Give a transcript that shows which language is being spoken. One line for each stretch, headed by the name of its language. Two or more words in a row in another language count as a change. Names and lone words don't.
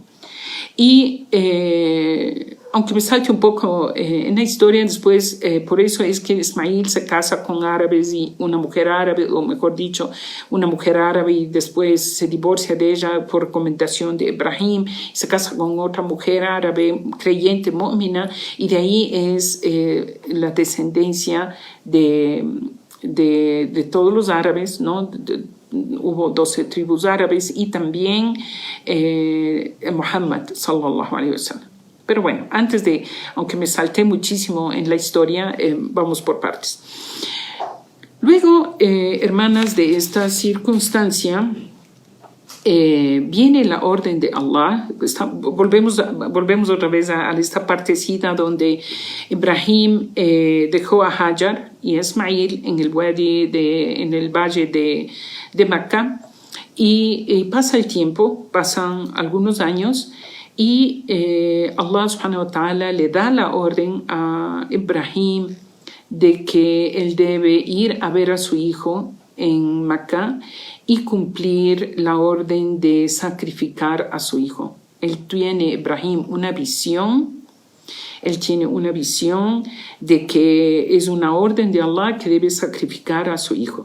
Spanish: Y aunque me salte un poco en la historia después, por eso es que Ismail se casa con árabes y una mujer árabe, o mejor dicho, una mujer árabe, y después se divorcia de ella por recomendación de Ibrahim, se casa con otra mujer árabe creyente, mu'mina, y de ahí es la descendencia de todos los árabes, ¿no? Hubo 12 tribus árabes, y también Muhammad
Arabic: صلى الله عليه وسلم.
Spanish: Pero bueno, aunque me salté muchísimo en la historia, vamos por partes. Luego, hermanas, de esta circunstancia, viene la orden de Allah. Volvemos otra vez a esta partecita donde Ibrahim dejó a Hajar y a Ismail en el valle de Meca, y pasa el tiempo, pasan algunos años, Y Allah
Arabic: سبحانه وتعالى
Spanish: le da la orden a Ibrahim de que él debe ir a ver a su hijo en Meca y cumplir la orden de sacrificar a su hijo. Él tiene, Ibrahim, una visión. Él tiene una visión de que es una orden de Allah que debe sacrificar a su hijo.